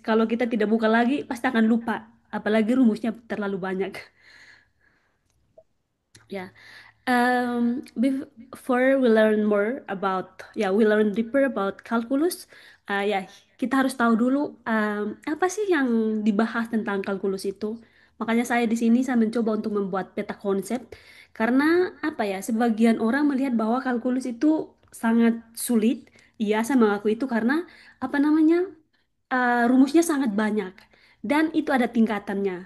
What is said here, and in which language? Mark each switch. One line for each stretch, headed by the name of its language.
Indonesian: Kalau kita tidak buka lagi, pasti akan lupa. Apalagi rumusnya terlalu banyak.
English: Ya, before we learn more about, we learn deeper about calculus.
Indonesian: Ya, kita harus tahu dulu apa sih yang dibahas tentang kalkulus itu. Makanya saya di sini saya mencoba untuk membuat peta konsep karena apa ya, sebagian orang melihat bahwa kalkulus itu sangat sulit. Iya, saya mengaku itu karena apa namanya? Rumusnya sangat banyak dan itu ada tingkatannya.